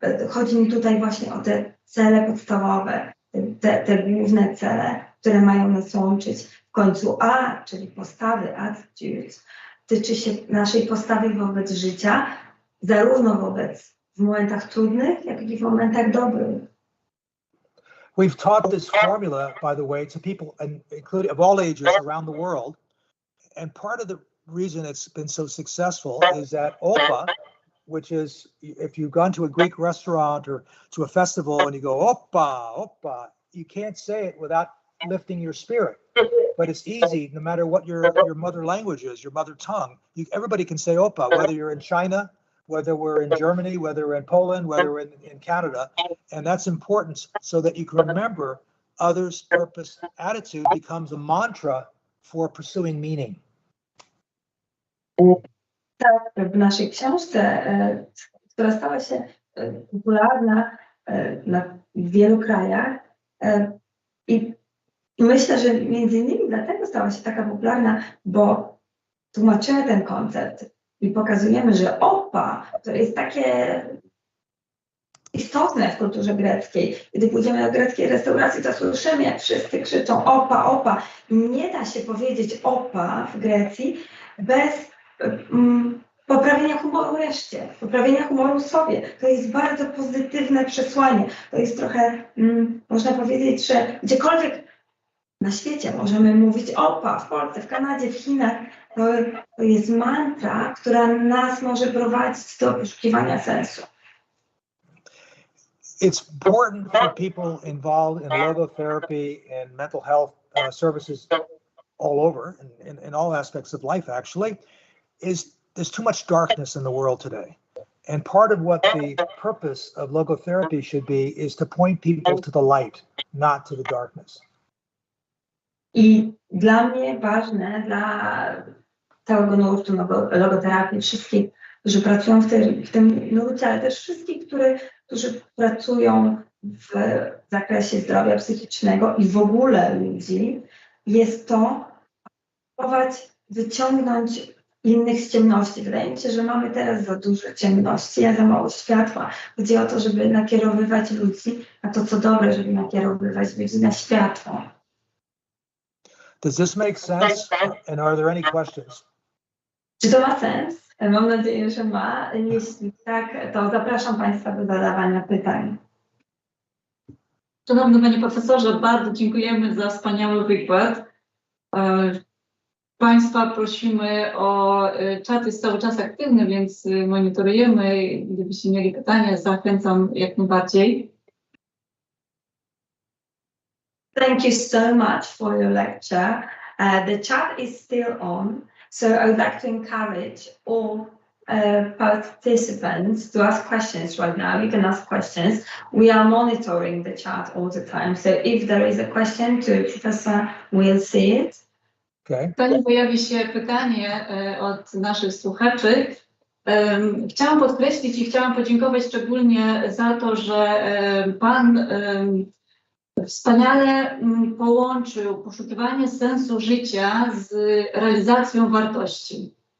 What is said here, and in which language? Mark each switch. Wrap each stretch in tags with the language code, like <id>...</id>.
<pl>Chodzi mi tutaj właśnie o te cele podstawowe, te główne cele, które mają nas łączyć. W końcu A, czyli postawy, attitude, tyczy się naszej postawy wobec życia, zarówno w momentach trudnych, jak i w momentach dobrych.</pl> <en>We've taught this formula, by the way, to people, including of all ages around the world. And part of the reason it's been so successful is that OPA, which is, if you've gone to a Greek restaurant or to a festival and you go, Opa, Opa, you can't say it without lifting your spirit. But it's easy, no matter what your mother language is, your mother tongue. Everybody can say Opa, whether you're in China, whether we're in Germany, whether we're in Poland, whether we're in Canada. And that's important so that you can remember others' purpose. Attitude becomes a mantra for pursuing meaning.</en> <pl>Tak, w naszej książce, która stała się popularna w wielu krajach i myślę, że między innymi dlatego stała się taka popularna, bo tłumaczymy ten koncept i pokazujemy, że OPA to jest takie istotne w kulturze greckiej. Gdy pójdziemy do greckiej restauracji, to słyszymy, jak wszyscy krzyczą OPA, OPA. Nie da się powiedzieć OPA w Grecji bez poprawienia humoru reszcie, poprawienia humoru sobie. To jest bardzo pozytywne przesłanie. To jest trochę, można powiedzieć, że gdziekolwiek na świecie możemy mówić OPA, w Polsce, w Kanadzie, w Chinach. To jest mantra, która nas może prowadzić do poszukiwania sensu.</pl> <en>It's important for people involved in logotherapy and mental health services all over, in all aspects of life actually, there's too much darkness in the world today. And part of what the purpose of logotherapy should be is to point people to the light, not to the darkness.</en> <pl>I dla mnie ważne, dla całego nurtu logoterapii, wszystkich, którzy pracują w tym nurcie, ale też wszystkich, którzy pracują w zakresie zdrowia psychicznego i w ogóle ludzi, jest to próbować wyciągnąć innych z ciemności. Wydaje mi się, że mamy teraz za dużo ciemności, a za mało światła. Chodzi o to, żeby nakierowywać ludzi na to, co dobre, żeby nakierowywać ludzi na światło.</pl> <en>Does this make sense? And are there any questions?</en> <pl>Czy to ma sens? Mam nadzieję, że ma. Jeśli tak, to zapraszam Państwa do zadawania pytań. Szanowny Panie Profesorze, bardzo dziękujemy za wspaniały wykład. Państwa prosimy o czat, jest cały czas aktywny, więc monitorujemy. Gdybyście mieli pytania, zachęcam jak najbardziej.</pl> <en>Thank you so much for your lecture. The chat is still on, so I would like to encourage all participants to ask questions right now. You can ask questions. We are monitoring the chat all the time, so if there is a question to Professor, we'll see it. Okay.</en> <pl>Zanim pojawi się pytanie od naszych słuchaczy, chciałam podkreślić i chciałam podziękować szczególnie za to, że Pan wspaniale połączył poszukiwanie sensu życia z realizacją wartości.</pl>